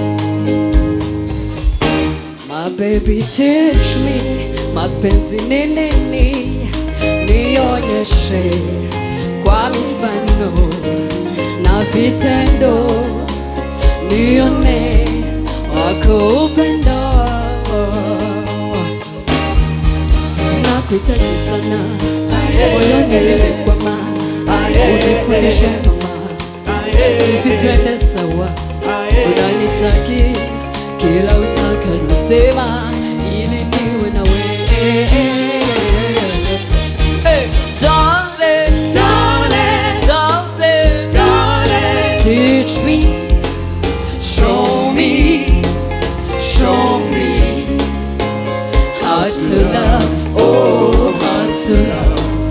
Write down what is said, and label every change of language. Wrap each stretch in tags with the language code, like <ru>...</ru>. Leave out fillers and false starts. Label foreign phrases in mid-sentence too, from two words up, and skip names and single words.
<en>My baby teach me</en> <sw>mapenzi ni nini, nionyeshe kwa mifano na vitendo, nione wako upendo. Nakuhitaji sana, moyoni nimekwama, unifundishe mama, hivi twende sawa, unanitaki kila utakalosema ili niwe na wewe.</sw> <en>Darling, darling, darling, darling, teach me, show me, show me how to love, oh, how to love.</en>